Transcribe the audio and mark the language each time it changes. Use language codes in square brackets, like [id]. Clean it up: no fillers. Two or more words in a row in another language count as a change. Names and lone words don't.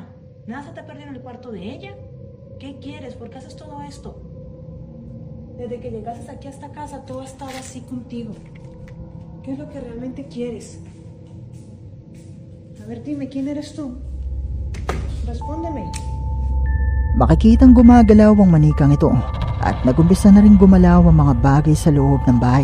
[es] ¿Nada se te perdió en el cuarto de ella? ¿Qué quieres? ¿Por qué haces todo esto? Desde que llegaste aquí a esta casa, todo ha estado así contigo. ¿Qué es lo que realmente quieres? A ver, dime, ¿quién eres tú? Respóndeme. [tl] Makikitang gumagalaw ang manikang ito at nagumpisa na rin gumalaw ang mga bagay sa loob ng bahay.